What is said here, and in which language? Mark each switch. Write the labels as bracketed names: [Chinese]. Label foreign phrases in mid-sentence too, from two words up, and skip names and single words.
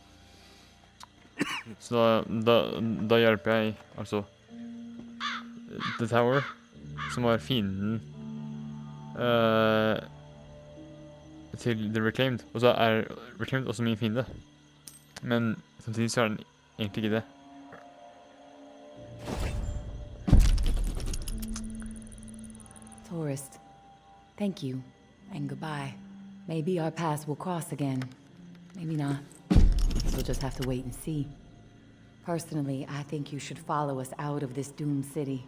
[Norwegian] Så da hjelper jeg altså The Tower, som var fienden til The Reclaimed, og så er Reclaimed også min fiende. Men samtidig så er den egentlig ikke det. [English] Tourist, thank you. And goodbye. Maybe our paths will cross again. Maybe not. We'll just have to wait and see. Personally, I think you should follow us out of this doomed city.